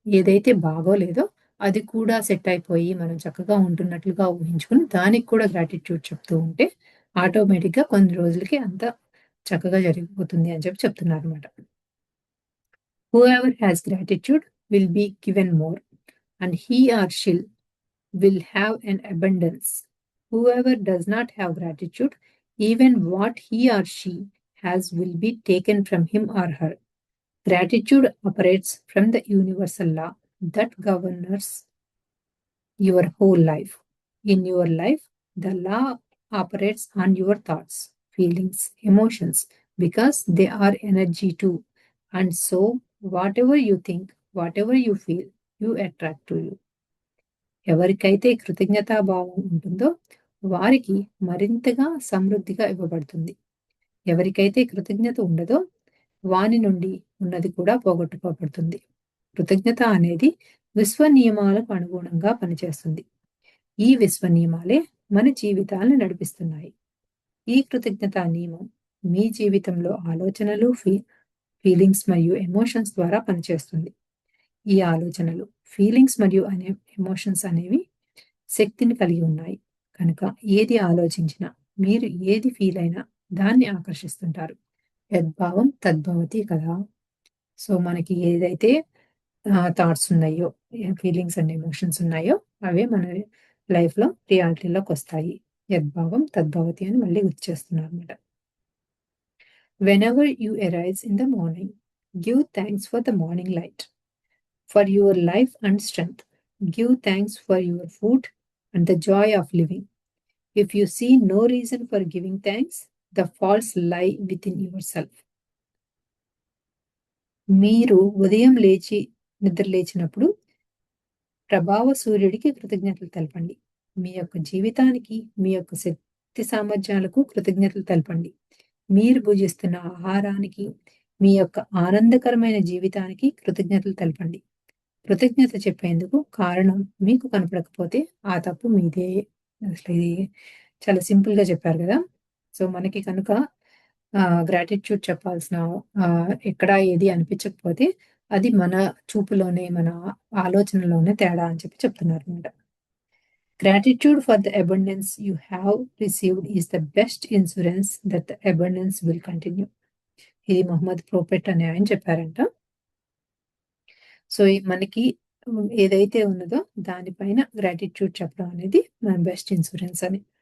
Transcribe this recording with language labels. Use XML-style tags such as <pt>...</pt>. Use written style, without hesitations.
<te>ఏదైతే బాగోలేదో అది కూడా సెట్ అయిపోయి మనం చక్కగా ఉంటున్నట్లుగా ఊహించుకొని దానికి కూడా గ్రాటిట్యూడ్ చెప్తూ ఉంటే ఆటోమేటిక్‌గా కొన్ని రోజులకి అంతా చక్కగా జరిగిపోతుంది అని చెప్తున్నారనమాట.</te> <en>Whoever has gratitude will be given more and he or she'll will have an abundance. Whoever does not have gratitude, even what he or she has will be taken from him or her. Gratitude operates from the universal law that governs your whole life. In your life, the law operates on your thoughts, feelings, emotions, because they are energy too. And so, whatever you think, whatever you feel, you attract to you.</en> <te>ఎవరికైతే కృతజ్ఞతాభావం ఉంటుందో వారికి మరింతగా సమృద్ధిగా ఇవ్వబడుతుంది. ఎవరికైతే కృతజ్ఞత ఉండదో వాని నుండి ఉన్నది కూడా పోగొట్టుకోబడుతుంది. కృతజ్ఞత అనేది విశ్వ నియమాలకు అనుగుణంగా పనిచేస్తుంది. ఈ విశ్వ నియమాలే మన జీవితాలను నడిపిస్తున్నాయి. ఈ కృతజ్ఞతా నియమం మీ జీవితంలో ఆలోచనలు, ఫీలింగ్స్ మరియు ఎమోషన్స్ ద్వారా పనిచేస్తుంది. ఈ ఆలోచనలు, ఫీలింగ్స్ మరియు ఎమోషన్స్ అనేవి శక్తిని కలిగి ఉన్నాయి. కనుక ఏది ఆలోచించినా, మీరు ఏది ఫీల్ అయినా దాన్ని ఆకర్షిస్తుంటారు. యద్భావం తద్భవతి కదా! సో, మనకి ఏదైతే థాట్స్ ఉన్నాయో, ఫీలింగ్స్ అండ్ ఎమోషన్స్ ఉన్నాయో అవే మన లైఫ్‌లో రియాలిటీలోకొస్తాయి. యద్భావం తద్భవతి అని మళ్ళీ గుర్తు చేస్తున్నారన్నమాట.</te> <en>Whenever you arise in the morning, give thanks for the morning light, for your life and strength. Give thanks for your food and the joy of living. If you see no reason for giving thanks, the faults lie within yourself.</en> <te>మీరు ఉదయం నిద్ర లేచినప్పుడు ప్రభావ సూర్యుడికి కృతజ్ఞతలు తెలపండి. మీ యొక్క జీవితానికి, మీ యొక్క శక్తి సామర్థ్యాలకు కృతజ్ఞతలు తెలపండి. మీరు భుజిస్తున్న ఆహారానికి, మీ యొక్క ఆనందకరమైన జీవితానికి కృతజ్ఞతలు తెలపండి. కృతజ్ఞత చెప్పేందుకు కారణం మీకు కనపడకపోతే ఆ తప్పు మీదే. అసలు ఇది చాలా సింపుల్‌గా చెప్పారు గదా! సో, మనకి కనుక గ్రాటిట్యూడ్ చెప్పాల్సిన ఎక్కడ ఏది అనిపించకపోతే అది మన చూపులోనే, మన ఆలోచనలోనే తేడా అని చెప్తున్నారన్నమాట.</te> <en>Gratitude for the abundance you have received is the best insurance that the abundance will continue.</en> <te>ఇది మొహమ్మద్ ప్రోఫెట్ అనే ఆయన చెప్పారంట. సో, మనకి ఏదైతే ఉన్నదో దానిపైన గ్రాటిట్యూడ్ చెప్పడం అనేది మన బెస్ట్ ఇన్సూరెన్స్ అని.</te>